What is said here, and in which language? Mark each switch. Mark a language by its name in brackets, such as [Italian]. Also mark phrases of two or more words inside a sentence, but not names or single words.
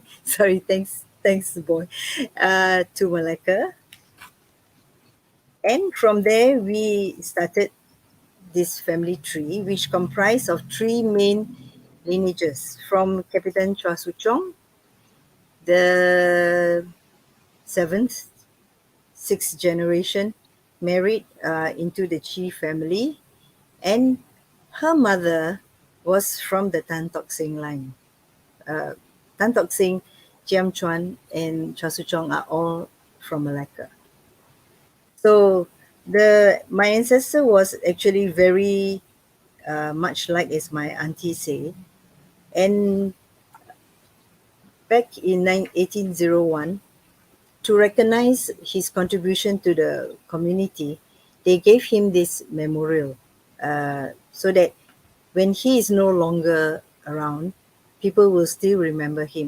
[English] Sorry, thanks, boy, to Malacca, and from there we started this family tree, which comprised of three main lineages from Capitan Chua Suchong, the seventh, sixth generation, married into the Chi family, and her mother was from the Tan Tock Seng line. Tan Tock Seng, Chiam Chuan, and Chua Suchong are all from Malacca. So my ancestor was actually very much like as my auntie say, and back in 1801, to recognize his contribution to the community, they gave him this memorial, so that when he is no longer around, people will still remember him.